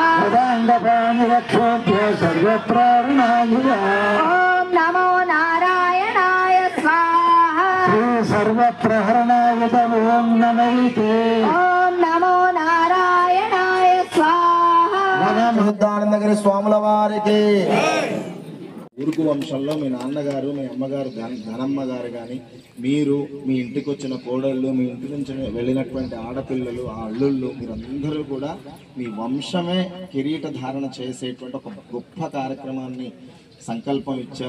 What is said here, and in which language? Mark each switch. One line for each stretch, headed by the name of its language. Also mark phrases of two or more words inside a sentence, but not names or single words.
Sanskrit: रथांग पाणि रक्षोभ्य सर्व प्रहरणायुधः। ओम नमो नारायणाय स्वाहा। श्री सर्व प्रहरणायुध ओम नमः। ओम नमो नारायणाय स्वाहा।
Telugu: దానందగిరి స్వాముల వారికి. ఊరుకు వంశంలో మీ నాన్నగారు మీ అమ్మగారు ధనమ్మ గారు కానీ మీరు మీ ఇంటికి వచ్చిన కోడళ్ళు మీ ఇంటి నుంచి వెళ్ళినటువంటి ఆడపిల్లలు ఆ అల్లుళ్ళు మీరందరూ కూడా మీ వంశమే కిరీట ధారణ చేసేటువంటి ఒక గొప్ప కార్యక్రమాన్ని సంకల్పం ఇచ్చారు.